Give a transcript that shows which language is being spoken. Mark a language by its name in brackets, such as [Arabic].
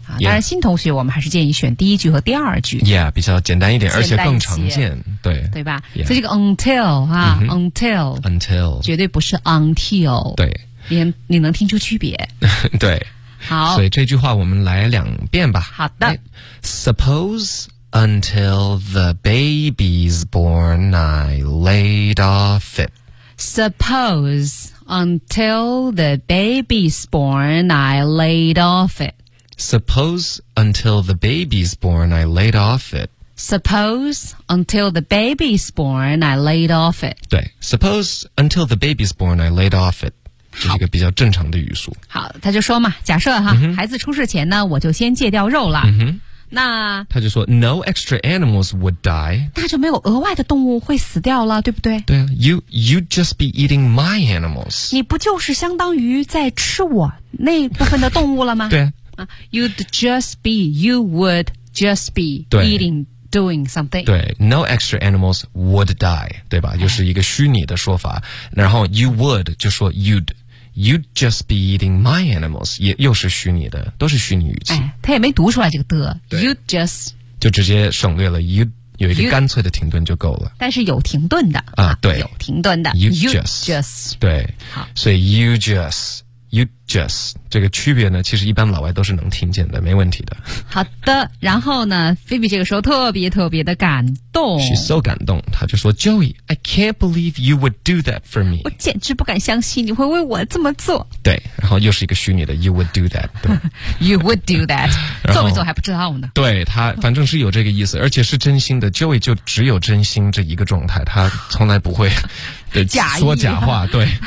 [Chinese] 当然新同学我们还是建议选第一句和第二句。 Yeah， 比较简单一点，而且更常见，对。对吧？所以这个 until 啊 ，until 绝对不是 until。对。你能听出区别。对。好。所以这句话我们来两遍吧。好的。 [English] Suppose until the baby's born I laid off it. Suppose until the baby's born I laid off it. Suppose until the baby's born, I laid off it. Suppose until the baby's born, I laid off it. 对 ，Suppose until the baby's born, I laid off it. [Chinese] 这是一个比较正常的语速。好，他就说嘛，假设哈，孩子出世前呢，我就先戒掉肉了。那他就说 [English] ，No extra animals would die. [Chinese] 那就没有额外的动物会死掉了，对不对？对啊 [English] ，You'd just be eating my animals. [Chinese] 你不就是相当于在吃我那部分的动物了吗？对、啊。 [English] You would just be eating, doing something. [Chinese] 对 ， [English] no extra animals would die， [Chinese] 对吧？又是一个虚拟的说法。然后 [English] you would [Chinese] 就说 [English] you'd just be eating my animals， [Chinese] 也又是虚拟的，都是虚拟语气。他也没读出来这个的。 [English] You'd just [Chinese] 就直接省略了 you 有一个干脆的停顿就够了。但是有停顿的啊，对，有停顿的。 [English] You just [Chinese] 对，好，所以 [English] you just。 You just [Chinese] 这个区别呢，其实一般老外都是能听见的，没问题的。好的，然后呢 ，Phoebe 这个时候特别特别的感动 [English] ，She's so [Chinese] 感动，她就说 [English] ，Joey，I can't believe you would do that for me， [Chinese] 我简直不敢相信你会为我这么做。对，然后又是一个虚拟的 ， [English] You would do that， [Chinese] 对， [English] You would do that， [Chinese] 做没做还不知道呢。对他，反正是有这个意思，而且是真心的。 Joey 就只有真心这一个状态，他从来不会假说假话，对。